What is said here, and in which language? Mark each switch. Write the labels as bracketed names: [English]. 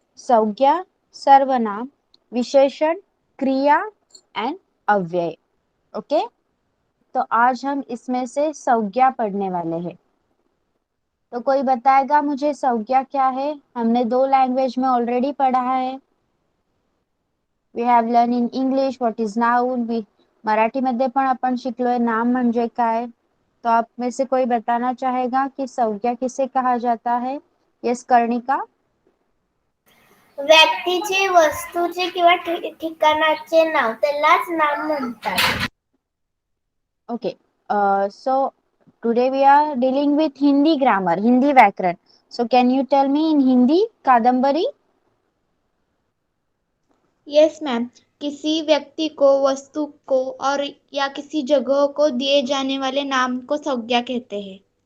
[Hindi] संज्ञा, सर्वनाम, विशेषण, क्रिया एंड अव्यय. ओके, तो आज हम इसमें से संज्ञा पढ़ने वाले हैं. तो कोई बताएगा मुझे संज्ञा क्या है? हमने 2 लैंग्वेज में ऑलरेडी पढ़ा है. [English] We have learn in English what is noun. [Marathi] Marathi मध्ये पण आपण शिकलोय नाम म्हणजे काय. [Hindi] तो आप में से कोई बताना चाहेगा कि संज्ञा किसे कहा जाता है? [English] Yes, Karnika. [Marathi] व्यक्तीचे, वस्तूचे किंवा ठिकाणाचे नाव, त्यालाच नाम म्हणतात. [English] Okay, so today we are dealing with Hindi grammar, Hindi व्याकरण. So can you tell me in Hindi, Kadambari? [Hindi] Yes ma'am, किसी व्यक्ति को, वस्तु को और या किसी जगह को दिए जाने वाले नाम को संज्ञा कहते हैं.